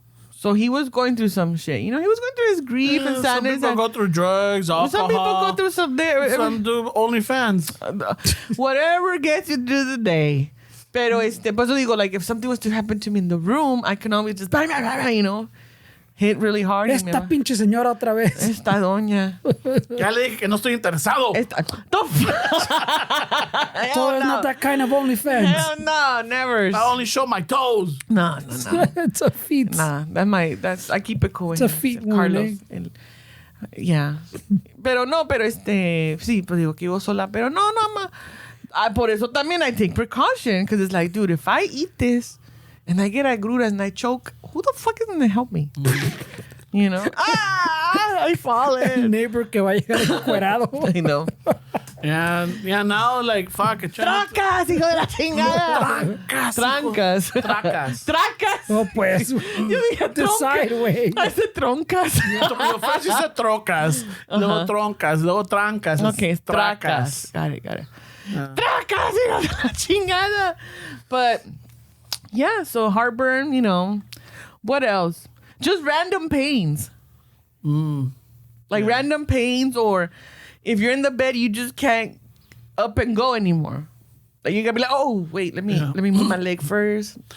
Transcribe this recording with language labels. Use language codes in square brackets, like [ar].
[en] So he was going through some shit. You know, he was going through his grief and sadness. Some people go through drugs, alcohol. Some people go through some do OnlyFans. Whatever gets you through the day. [es] Pero por eso digo, [en] like, if something was to happen to me in the room, I can always just, you know, hit really hard. [es] Esta pinche señora otra vez. Esta doña. Ya le dije que no estoy interesado. [en] So it's not that kind of OnlyFans. Hell no, never. I only show my toes. No. It's a feat. Nah, I keep it cool. It's a feat one, Carlos. Yeah. [es] Pero sí, pues digo que vivo sola, pero no, por eso también [en] I take precaution, because it's like, dude, if I eat this and I get agruras and I choke, who the fuck is going to help me? You know? I fall [es] El [en] in. [es] neighbor que va a llegar encuerado. [en] I know. Yeah, now, like, fuck. [es] Tracas, hijo de la chingada. Trancas. Oh, pues. Yo dije [en] The sideways. [es] Hace troncas. [en] First you said trocas, [es] luego troncas, luego trancas. [en] Okay, it's [es] tracas. [en] Got it. [es] Tracas, hijo de la chingada. [en] But, yeah, so heartburn, you know. What else? Just random pains. Random pains, or if you're in the bed, you just can't up and go anymore. Like, you gotta be like, oh, wait, let me move my leg first.